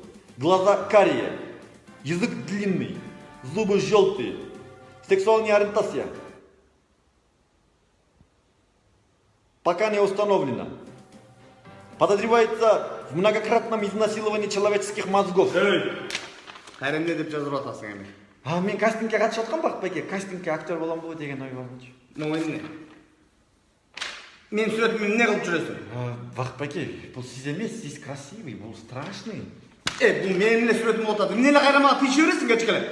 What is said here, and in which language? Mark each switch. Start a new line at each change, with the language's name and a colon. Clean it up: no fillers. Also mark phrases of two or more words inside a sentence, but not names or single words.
Russian: Глаза карие. Язык длинный. Зубы желтые. Сексуальная ориентация пока не установлена. Подозревается в многократном изнасиловании человеческих мозгов.
Kyrgyz: Кайра эмне деп жазып атасың эми? Мен кастингке катышып аткам Бакытбайке. Кастингке актер боломбу деген ой бармычы. Эмне? Мен сүрөтүмдү эмне кылып жүрөсүң? Бакытбайке, бул сиз эмес, сиз красивый, бул страшный. Бул менин эле сүрөтүм болуп атат. Эмне эле кайра мага тийише бересиң кечке эле?